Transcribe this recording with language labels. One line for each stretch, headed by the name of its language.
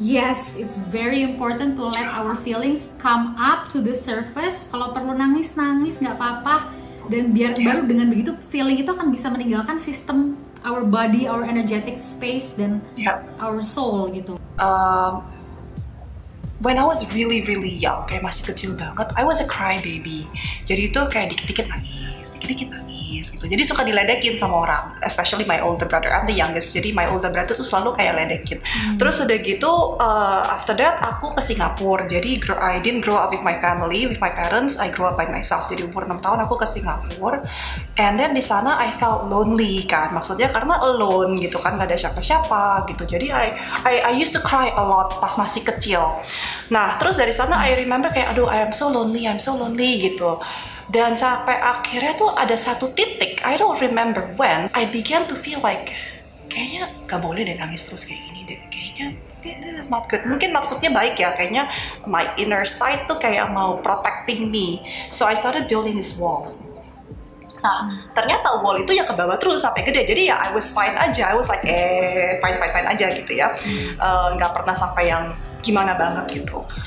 English: Yes, it's very important to let our feelings come up to the surface.
Indonesian: Kalau perlu nangis nggak apa-apa. Dan baru dengan begitu feeling itu akan bisa meninggalkan sistem
English: our body, our energetic space
Indonesian: dan
English: our soul
Indonesian: gitu.
English: When I was really young,
Indonesian: kayak masih kecil banget,
English: I was a crybaby.
Indonesian: Jadi itu kayak dikit-dikit nangis gitu. Jadi suka diledekin sama orang,
English: especially my older brother. I'm the youngest,
Indonesian: jadi
English: my older brother
Indonesian: tuh selalu kayak ledekin. Terus udah gitu,
English: after that
Indonesian: aku ke Singapura.
English: Jadi I didn't grow up with my family, with my parents. I grew up by myself.
Indonesian: Jadi umur 6 tahun aku ke Singapura.
English: And then
Indonesian: di sana
English: I felt lonely
Indonesian: kan. Maksudnya karena alone gitu kan, gak ada siapa-siapa gitu. Jadi
English: I used to cry a lot
Indonesian: pas masih kecil. Nah, terus dari sana
English: I remember
Indonesian: kayak, aduh,
English: I'm so lonely
Indonesian: gitu. Dan sampai akhirnya tuh ada satu titik,
English: I don't remember when, I began to feel like,
Indonesian: kayaknya gak boleh deh nangis terus kayak gini deh. Kayaknya
English: this is not good.
Indonesian: Mungkin maksudnya baik ya, kayaknya
English: my inner side
Indonesian: tuh kayak mau
English: protecting me. So I started building this wall.
Indonesian: Nah, ternyata wall itu ya ke bawah terus sampai gede.
English: Jadi ya I was fine aja. I was like fine
Indonesian: aja gitu ya. Nggak pernah sampai yang gimana banget gitu.